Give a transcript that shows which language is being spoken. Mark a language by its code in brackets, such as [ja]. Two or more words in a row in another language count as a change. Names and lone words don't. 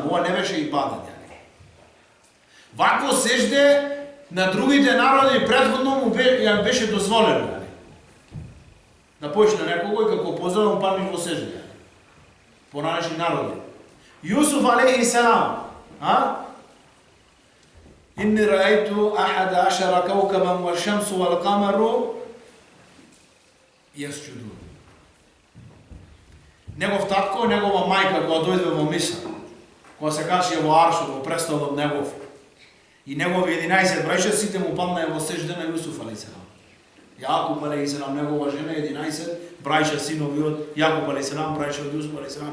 [mk] Ова не беше ибадет. Вакво сежде на другите народи претходно му беше дозволено. Да почне некој како поздрав му падне во сежде. Поранешни народи. Јусуф алейхиссалам, [ar] إني رأيت أحد عشر كوكبا والشمس والقمر يسجدون. [mk] Негов татко, негова мајка кога дојде во Миср, кога се качи во аршот, во престолот негов, и негови 11 браќа сите му паднаа во сежде на Јусуф алейхиссалам. Јакуб алейхиссалам, негова жена 11 браќа синови од Јакуб алейхиссалам, браќа од Јусуф алейхиссалам.